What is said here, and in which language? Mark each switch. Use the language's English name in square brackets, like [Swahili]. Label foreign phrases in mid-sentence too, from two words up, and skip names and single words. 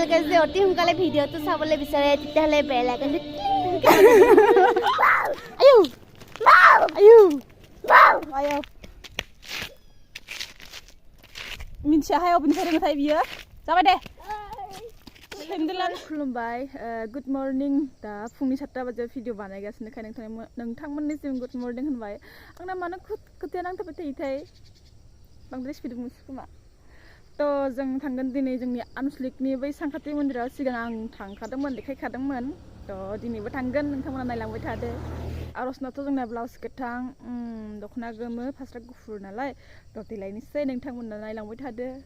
[Assamese] যে অতি সোনকালে ভিডিঅ'টো চাবলৈ বিচাৰে তেতিয়াহ'লে বেল আইকনটো আয়ু আয়ু আয়ু [Bodo] मिथियाहाय अबेनिफ्राय रोंथाय बियो जाबाय दे सेन्देलानो खुलुमबाय [English] good morning [Bodo] दा फुंनि 7टा बाजियाव भिडिअ बानायगासिनोखाय नोंथांमोननिसिम [English] good morning [Bodo] होनबाय आंना मानो खोथाया नांथाबबाय थायोथाय बांद्राय स्पिड बुंसै खोमा थ' जों थांगोन दिनै जोंनि आनुसलिकनि बै सानखाथि मन्दिराव सिगां आं थांखादोंमोन देखायखादोंमोन थ' दिनैबो थांगोन नोंथांमोना नायलांबाय थादो आरजनाथ' जोंना ब्लाउस गोथां दख'ना गोमो फास्रा गुफुर नालाय थ' देलायनोसै नोंथांमोना नायलांबाय थादो